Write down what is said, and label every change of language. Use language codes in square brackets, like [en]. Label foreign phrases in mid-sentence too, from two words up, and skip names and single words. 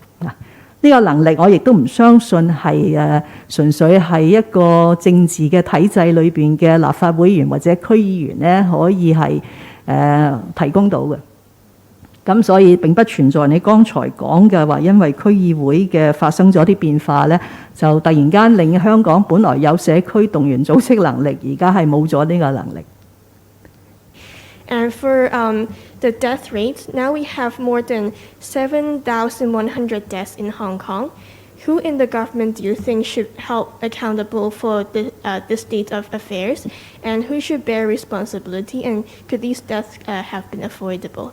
[yue] 呢個能力我亦都唔相信係純粹係一個政治嘅體制裏邊嘅立法會議員或者區議員咧可以係提供到嘅。咁所以並不存在你剛才講嘅話，因為區議會嘅發生咗啲變化咧，就突然間令香港本來有社區動員組織能力，而家係冇咗呢個能力。 [en] And for the death rate, now we have more than 7,100 deaths in Hong Kong. Who in the government do you think should help accountable for the state of affairs? And who should bear responsibility? And could these deaths have been avoidable?